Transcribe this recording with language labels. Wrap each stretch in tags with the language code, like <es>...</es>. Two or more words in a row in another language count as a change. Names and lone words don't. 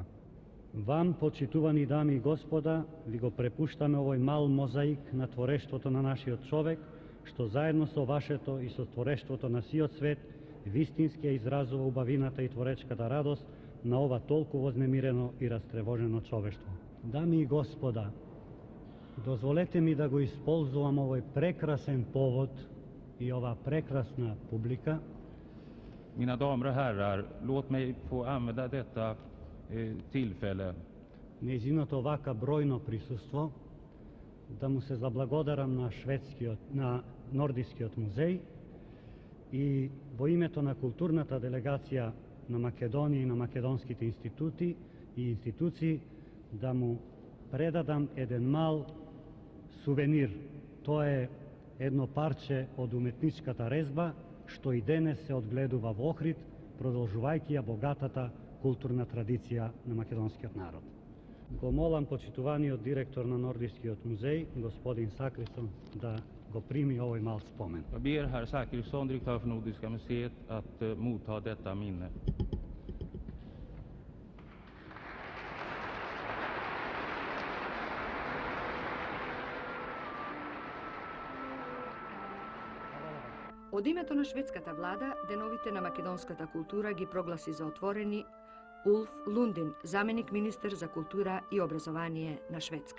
<mk>Вам, почитувани дами и господа, ви го препуштаме овој мал мозаик на творештвото на нашиот човек, што заедно со вашето и со творештвото на сиот свет вистински ја изразува убавината и творечката радост на ова толку вознемирено и растревожено човештво. Дами и господа, дозволете ми да го исползувам овој прекрасен повод и ова прекрасна публика.</mk> <sv>Mina damer och herrar, låt mig få använda detta tillfälle</sv> <mk>Нејзиното вака бројно присуство, да му се заблагодарам на на Нордискиот музеј и во името на културната делегација на Македонија и на македонските институти и институции да му предадам еден мал сувенир. Тоа е едно парче од уметничката резба, што и денес се одгледува во Охрид, продолжувајќи ја богатата културна традиција на македонскиот народ. Го молам почитуваниот директор на Нордискиот музеј, господин Сакрисон, да го прими овој мал спомен.</mk> <sv>Jag ber herr Zachrisson, direktör för Nordiska museet, att motta detta minne.</sv> <mk>Од името на шведската влада, деновите на македонската култура ги прогласи за отворени Улф Лундин, заменик министер за култура и образование на Шведска.</mk>